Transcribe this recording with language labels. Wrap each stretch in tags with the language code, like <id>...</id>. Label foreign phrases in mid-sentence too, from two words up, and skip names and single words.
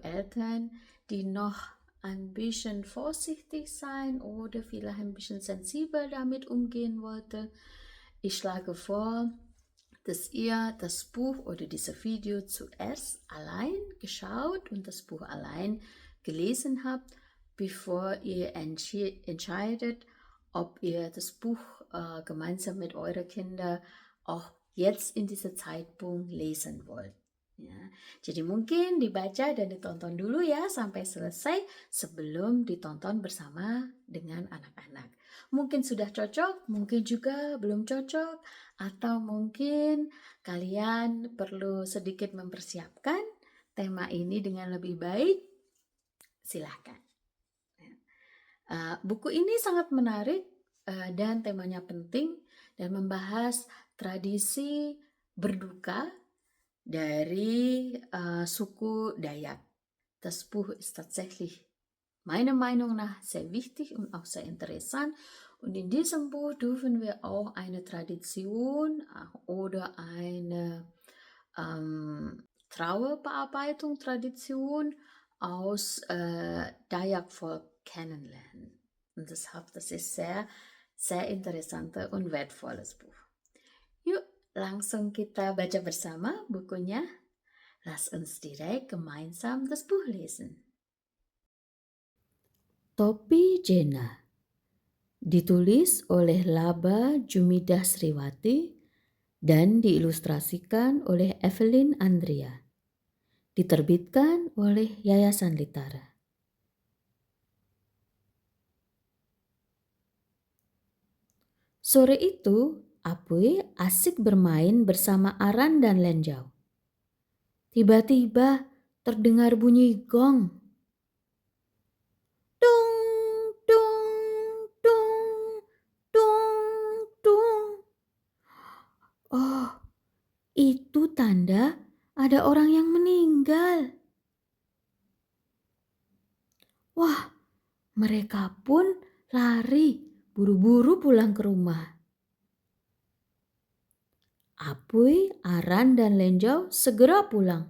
<de>Eltern, die noch ein bisschen vorsichtig sein oder vielleicht ein bisschen sensibel damit umgehen wollte, ich schlage vor, dass ihr das Buch oder dieses Video zuerst allein geschaut und das Buch allein gelesen habt, bevor ihr entscheidet, ob ihr das Buch gemeinsam mit euren Kindern auch jetzt in diesem Zeitpunkt lesen wollt.</de> <id>Ya, jadi mungkin dibaca dan ditonton dulu ya sampai selesai sebelum ditonton bersama dengan anak-anak. Mungkin sudah cocok, mungkin juga belum cocok, atau mungkin kalian perlu sedikit mempersiapkan tema ini dengan lebih baik. Silahkan. Buku ini sangat menarik dan temanya penting dan membahas tradisi berduka dari suku Dayak.</id> <de>Das Buch ist tatsächlich meiner Meinung nach sehr wichtig und auch sehr interessant. Und in diesem Buch dürfen wir auch eine Tradition oder eine Trauerbearbeitung, Tradition aus Dayak-Volk kennenlernen. Und deshalb, das ist sehr, sehr interessantes und wertvolles Buch.</de> <id>Yuk, langsung kita baca bersama bukunya.</id> <de>Lass uns direkt gemeinsam das Buch lesen.</de> <id>Topi Jenna ditulis oleh Laba Jumidah Sriwati dan diilustrasikan oleh Evelyn Andrea. Diterbitkan oleh Yayasan Litara. Sore itu, Apuy asik bermain bersama Aran dan Lenjau. Tiba-tiba terdengar bunyi gong. Tung, tung, tung, tung, tung. Oh, itu tanda ada orang yang meninggal. Wah, mereka pun lari buru-buru pulang ke rumah. Apuy, Aran, dan Lenjau segera pulang.</id>